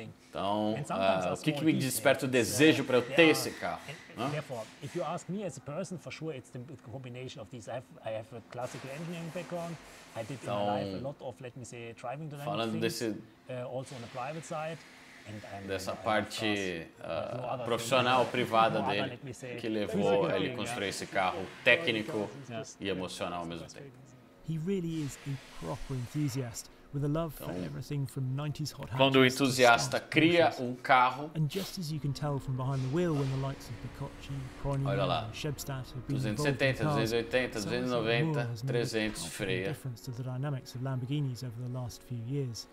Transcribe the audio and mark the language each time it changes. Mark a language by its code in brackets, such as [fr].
[pt] Então, o que me desperta o desejo para eu ter esse carro? [en] Therefore, if you ask me as a person, for sure it's the combination of these. I have a classical engineering background. I did in my life a lot of, let me say, driving dynamic things, also on the private side. [pt] Dessa parte profissional, privada dele, que levou ele a construir esse carro técnico e emocional ao mesmo tempo. [en] He really is a proper enthusiast. With a love for everything from 90s hot hatches. [pt] Quando o entusiasta cria um carro, [en] and just as you can tell from behind the wheel when the likes of Picocci, [pt] olha lá, 270, 280, 290, 300 freia. [en] Difference to the dynamics of Lamborghinis over the last few years.